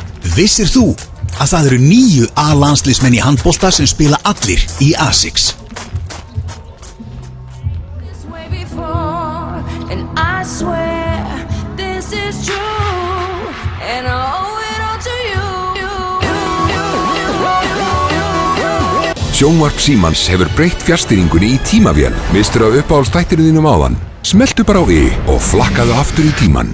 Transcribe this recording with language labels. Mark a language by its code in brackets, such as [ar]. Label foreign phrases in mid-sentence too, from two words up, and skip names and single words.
[is] Vissir þú að það eru 9 A-landsliðsmenn í handbolta sem spila allir í ASICS? [en] And I swear this is true, and I owe it all to you. [is] Sjónvarp Símans hefur breytt fjarstýringunni í tímavél. Mistur af uppáhaldstættinu þínum áðan? Smelltu bara á I og flakkaðu aftur í tíman.